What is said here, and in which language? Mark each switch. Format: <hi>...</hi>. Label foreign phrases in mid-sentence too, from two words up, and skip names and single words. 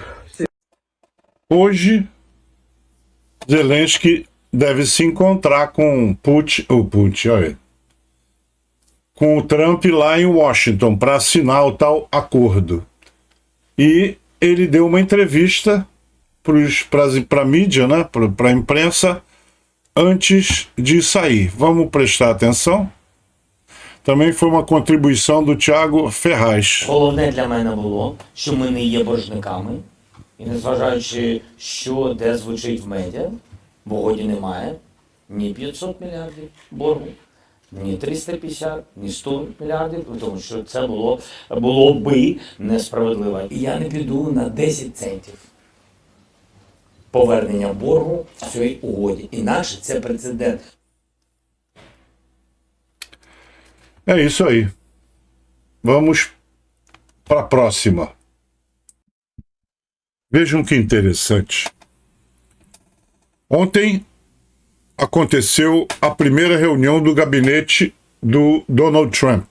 <pt>Hoje, Zelensky deve se encontrar com com o Trump lá em Washington para assinar o tal acordo. E ele deu uma entrevista para a mídia, né, para a imprensa, antes de sair. Vamos prestar atenção? Também foi uma contribuição do Thiago Ferraz.</pt> <uk>Головне для мене було, що ми не є боржниками, і незважаючи, що де звучить в медіа, в угоді немає ні 500 мільярдів боргу, ні 350, ні 100 мільярдів, тому що це було би несправедливо. І я не піду на 10 центів повернення боргу в цій угоді. Інакше це прецедент.</uk> <pt>É isso aí. Vamos para a próxima. Vejam que interessante. Ontem aconteceu a primeira reunião do gabinete do Donald Trump.</pt>